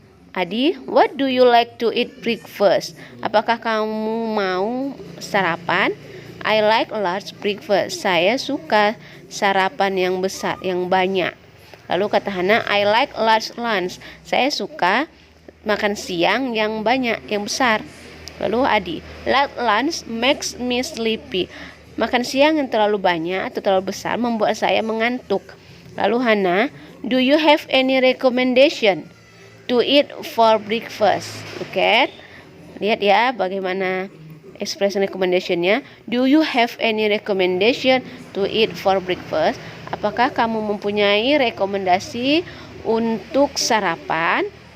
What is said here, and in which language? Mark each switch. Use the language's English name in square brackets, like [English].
[English] Adi, what do you like to eat breakfast? [Indonesian] Apakah kamu mau sarapan? [English] I like large breakfast. [Indonesian] Saya suka sarapan yang besar, yang banyak. Lalu kata [English] Hana, I like large lunch. [Indonesian] Saya suka makan siang yang banyak, yang besar. [English] Lalu Adi, large lunch makes me sleepy. [Indonesian] Makan siang yang terlalu banyak atau terlalu besar membuat saya mengantuk. [English] Lalu Hana, do you have any recommendation to eat for breakfast? [Indonesian] Oke, lihat ya bagaimana expression recommendation-nya. [English] Do you have any recommendation to eat for breakfast? [Indonesian] Apakah kamu mempunyai rekomendasi untuk sarapan?